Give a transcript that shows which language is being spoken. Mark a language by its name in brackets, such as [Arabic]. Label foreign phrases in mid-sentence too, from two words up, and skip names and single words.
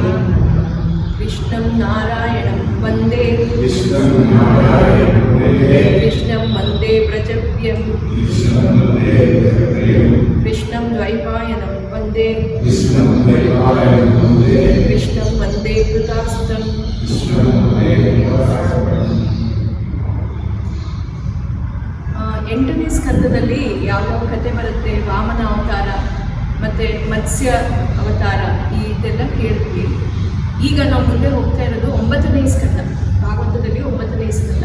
[Sanskrit] कृष्णं नारायणं वन्दे कृष्णं वन्दे व्रजप्रियं कृष्णं द्वैपायनं वन्दे कृष्णं वन्दे कृतास्तम्। [Kannada] ಎಂಟನೇ ಸ್ಕಂದದಲ್ಲಿ ಯಾವ್ಯಾವ ಕಥೆ ಬರುತ್ತೆ, ವಾಮನ ಅವತಾರ ಮತ್ತು ಮತ್ಸ್ಯ ಅವತಾರ ಇದೆಲ್ಲ ಕೇಳಿದ್ವಿ. ಈಗ ನಾವು ಮುಂದೆ ಹೋಗ್ತಾ ಇರೋದು 9ನೇ ಸ್ಕಂದ, ಭಾಗವತದಲ್ಲಿ 9ನೇ ಸ್ಕಂದ.